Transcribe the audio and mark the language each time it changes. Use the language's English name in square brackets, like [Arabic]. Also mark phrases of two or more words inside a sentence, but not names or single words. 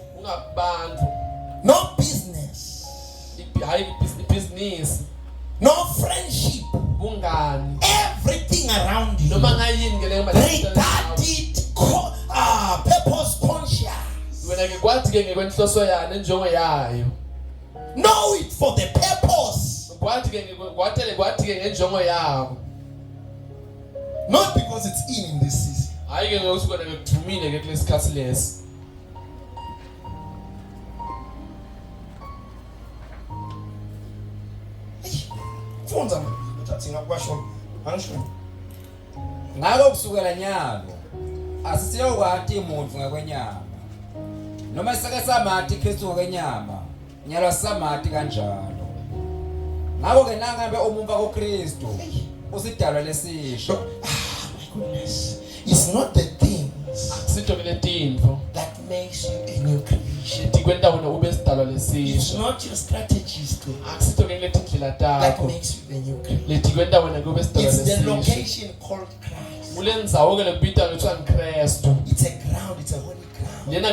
[English] no business, no friendship, everything around you, regard it purpose conscious. Know it for the purpose. Not because it's in this season. [Swati] Ngalo kusukela nyalo asisiyokwati umuntu ngakwenyama noma sike samathi Kristu ngokwenyama nyalo samathi kanjalo ngako ke nangabe umumva kuKristu usidalwa lesisho. [English] My goodness, it's not the things that makes you a new creation. It's not your strategies that makes you a new creation. It's the location called Christ. It's a ground, it's a holy ground.